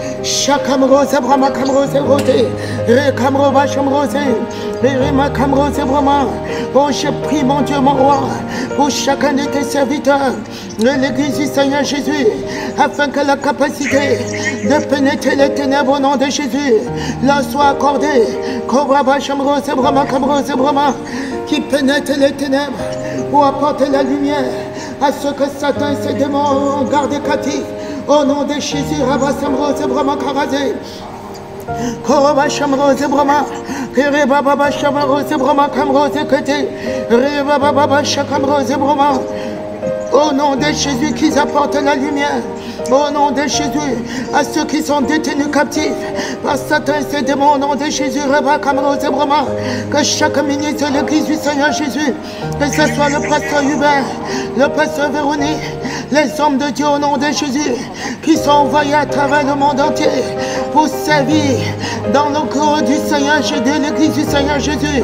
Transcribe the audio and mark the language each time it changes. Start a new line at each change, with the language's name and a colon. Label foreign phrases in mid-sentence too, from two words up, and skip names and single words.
French: Oh, je prie, mon Dieu, mon roi, pour chacun de tes serviteurs de l'Église du Seigneur Jésus, afin que la capacité de pénétrer les ténèbres au nom de Jésus leur soit accordée. Qui pénètre les ténèbres pour apporter la lumière à ceux que Satan et ses démons ont gardés captifs. Au nom de Jésus, Rabba Samrose Brahma Karazé, Koroba Shamrose Brahma, Kereba Baba Shamarose Brahma Kamrose Kete, Reba Baba Shakamrose Brahma. Au nom de Jésus, qu'ils apportent la lumière. Au nom de Jésus, à ceux qui sont détenus captifs par Satan et ses démons, au nom de Jésus, Reba Kamrose Brahma, que chaque ministre de l'Église du Seigneur Jésus, que ce soit le pasteur Hubert, le pasteur Véronique, les hommes de Dieu au nom de Jésus, qui sont envoyés à travers le monde entier pour servir dans le corps du Seigneur Jésus, de l'Église du Seigneur Jésus.